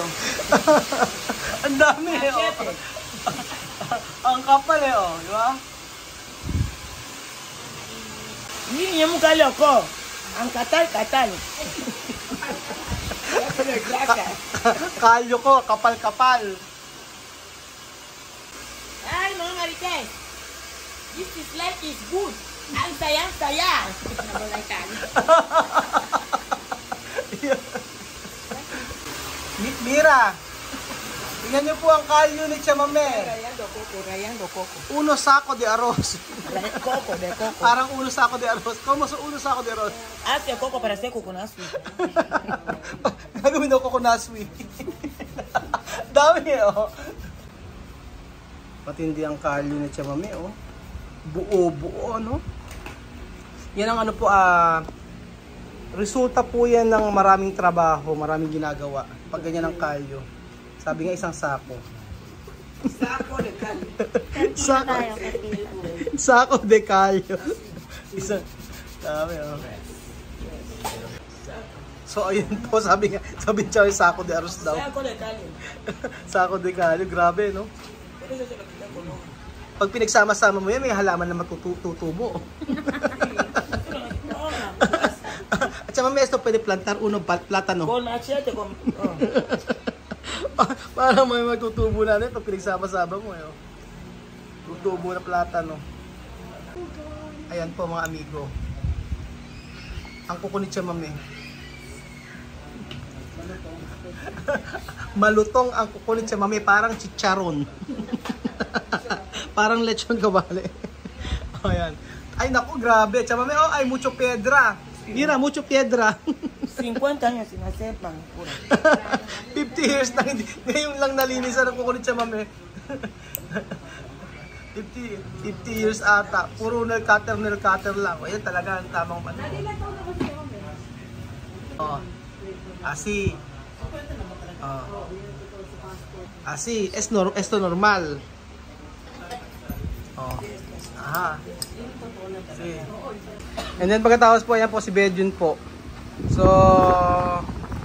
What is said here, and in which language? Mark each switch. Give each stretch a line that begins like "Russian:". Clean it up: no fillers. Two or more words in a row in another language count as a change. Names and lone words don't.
Filipino: Ang dami eh, oh. Ang kapal eh, oh. Di ba? Niño muka loko. Ang katal. Kalyo ko, kapal-kapal. Ay, mga marites.
English: This is life is good.
Filipino: Ang saya. Mira, tingnan niyo po ang kalyo ni Chamame.
Spanish: Rayando coco. Uno sako de arroz. Coco. Parang uno sako de arroz. Como sa uno sako de arroz. Hace coco para hacer coconasui.
Filipino: Gagawin daw ko naswi. Dami oh. Matindi ang kalyo ni Chamame oh. Buo, no? Yan ang ano po, resulta po yan ng maraming trabaho, maraming ginagawa. Pag ganyan ang kalyo. Sabi nga isang sako.
Spanish: Saco de calio. Sako de kalyo.
Filipino: Isang, dami oh. So ayun po, sabi niya
Spanish: sako de arroz
Filipino: daw. Saco de calio.
Spanish: Sako de kalyo,
Filipino: grabe no? Pag pinagsama-sama mo yan, may halaman na matutubo. At saka may
Spanish: esto pwede plantar uno platano. Con machete, con... Oh.
Filipino: Para may matutubo na rin pag pinagsama-sama mo. Tutubo na platano. Ayan po mga amigo. Ang kuko ni Chamame. Malutong ang kuko ni Chamame, parang chicharon. Parang lechon kawali. Ayan. Ay naku, grabe. Chamame, oh, ay
Spanish: mucho piedra. Mira, mucho piedra. 50 años sin hacer manicura.
Filipino: 50 years na hindi. Ngayon lang nalinisan ang kuko ni Chamame. 50 years ata. Puro nail cutter lang. Ayan talaga ang tamang man.
Spanish: Oh. Asi. Oh. Asi, esto normal. Oh. Aha. See.
English: And then
Filipino: pagkatapos po, ayan po si Bedjun po. So,